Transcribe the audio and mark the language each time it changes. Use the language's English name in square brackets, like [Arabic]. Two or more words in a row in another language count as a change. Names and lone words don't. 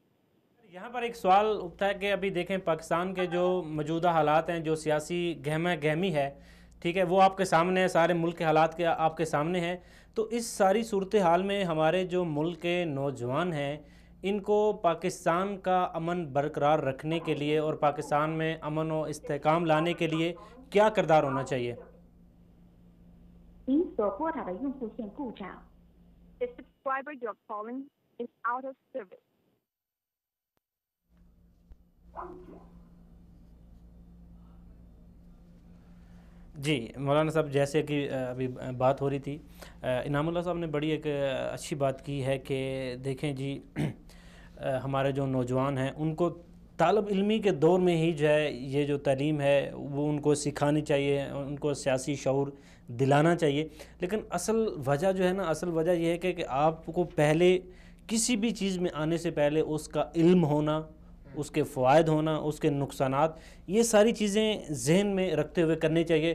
[Urdu] یہاں پر ایک سوال اٹھتا ہے کہ ابھی دیکھیں پاکستان کے جو موجودہ حالات ہیں، جو سیاسی گہمہ گہمی ہے، ٹھیک ہے، وہ آپ کے سامنے ہے، سارے ملک کے حالات کے آپ کے سامنے ہیں، تو اس ساری صورتحال میں ہمارے جو ملک کے نوجوان ہیں ان کو پاکستان کا امن برقرار رکھنے کے لیے اور پاکستان میں امن و استحکام لانے کے لیے کیا کردار ہونا چاہیے؟ [Chinese] 您所拨打的用户线故障。 [English] The subscriber you're calling is out of service. [Urdu] جی مولانا صاحب، جیسے کہ ابھی بات ہو رہی تھی، انعام اللہ صاحب نے بڑی ایک اچھی بات کی ہے کہ دیکھیں جی ہمارے جو نوجوان ہیں ان کو طالب علمی کے دور میں ہی جو ہے یہ جو تعلیم ہے وہ ان کو سکھانی چاہیے، ان کو سیاسی شعور دلانا چاہیے، لیکن اصل وجہ جو ہے نا، اصل وجہ یہ ہے کہ آپ کو پہلے کسی بھی چیز میں آنے سے پہلے اس کا علم ہونا، اس کے فوائد ہونا، اس کے نقصانات، یہ ساری چیزیں ذہن میں رکھتے ہوئے کرنی چاہیے۔